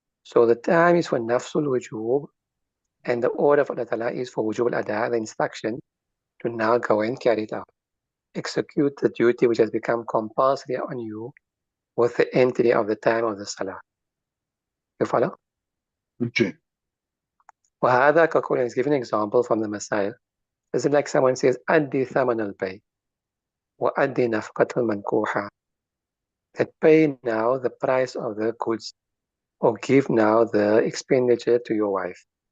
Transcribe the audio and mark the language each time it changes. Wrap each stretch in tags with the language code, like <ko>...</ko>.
<en>So the time is for nafsul wujub, and the order of Allah Ta'ala is for wujub al-ada, the instruction to now go and carry it out. Execute the duty which has become compulsory on you with the entry of the time of the salah. You follow? Okay.</en> <ar>وهذا كقول</ar> <en>is giving an example from the Messiah. This is like someone says,</en> <ar>أدي ثمن البيع وأدي نفقة المنكوحة.</ar> <en>That pay now the price of the goods, or give now the expenditure to your wife.</en>